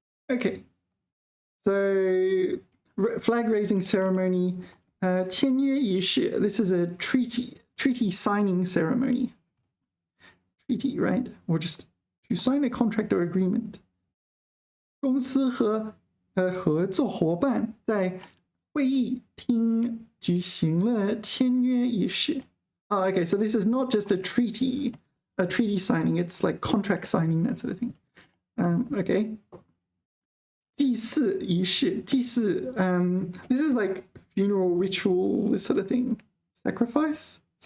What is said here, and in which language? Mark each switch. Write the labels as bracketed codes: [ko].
[en] Okay, so flag raising ceremony, 签约仪式. This is a treaty signing ceremony. Treaty, right? Or just to sign a contract or agreement. [zh] 公司和合作伙伴在会议厅举行了签约仪式. [en] Okay, so this is not just a treaty signing, it's like contract signing, that sort of thing. Okay. 祭祀仪式 this is like funeral ritual, this sort of thing. Sacrifice?